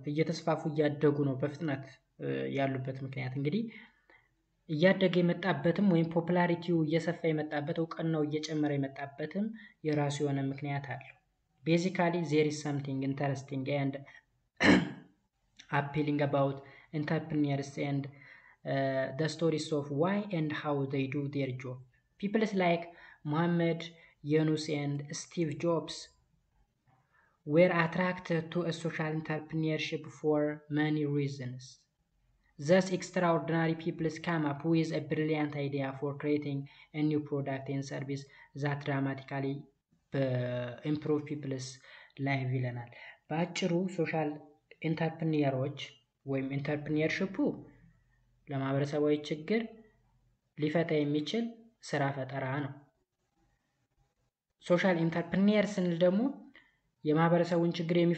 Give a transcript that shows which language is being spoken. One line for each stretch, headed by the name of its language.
Amharic: እየተስፋፉ እያደጉ ነው በፍጥነት ያሉበት ምክንያት እንግዲህ እያደገ የመጣበትም ወይም ፖፑላሪቲው እየሰፋ የመጣበት እውቅናው እየጨመረ የመጣበትም የራሱ የሆነ ምክንያት አለው። ቤዚካሊ
English: there is something interesting and appealing about entrepreneurs and the stories of why and how they do their job. People like Mohammed Yunus and Steve Jobs were attracted to a social entrepreneurship for many reasons. Thus, extraordinary people come up with a brilliant idea for creating a new product and service that dramatically improve people's life
Amharic: ይለናል። በአጭሩ ሶሻል ኢንተርፕረነሮች ወይም ኢንተርፕረነርሺፑ ለማህበረሰባዊ ችግር ሊፈታ የሚችል ስራ ፈጠራ ነው። ሶሻል ኢንተርፕረነር ስንል ደግሞ የማህበረሰቡን ችግር